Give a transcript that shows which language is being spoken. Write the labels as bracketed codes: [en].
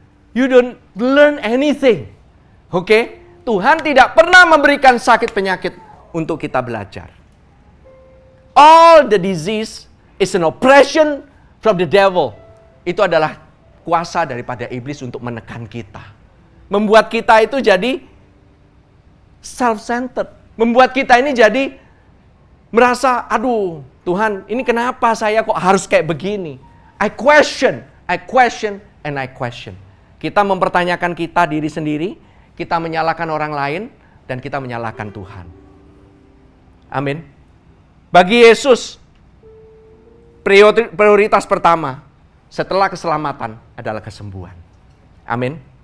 [en] You don't learn anything. Oke? [id] Tuhan tidak pernah memberikan sakit penyakit untuk kita belajar. [en] All the disease is an oppression from the devil. [id] Itu adalah kuasa daripada iblis untuk menekan kita. Membuat kita itu jadi self-centered. Membuat kita ini jadi merasa, aduh Tuhan, ini kenapa saya kok harus kayak begini? [en] I question, and I question. [id] Kita mempertanyakan kita diri sendiri, kita menyalahkan orang lain, dan kita menyalahkan Tuhan. Amin. Bagi Yesus, prioritas pertama setelah keselamatan adalah kesembuhan. Amin.